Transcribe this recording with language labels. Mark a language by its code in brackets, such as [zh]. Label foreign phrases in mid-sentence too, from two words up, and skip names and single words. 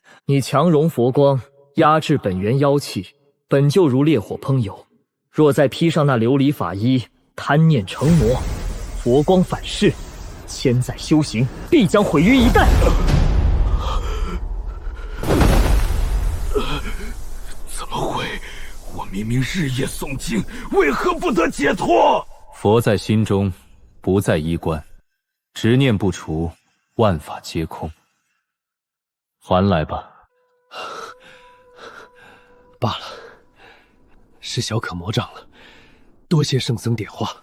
[zh] 你強融佛光，壓制本源妖氣，本就如烈火烹油。若再披上那琉璃法衣， 貪念成魔，佛光反噬，千載修行必將毀於一旦。怎麼會？我明明日夜誦經，為何不得解脫？佛在心中，不在衣冠，執念不除，萬法皆空。還來吧。罷了，是小可魔障了，多謝聖僧點化。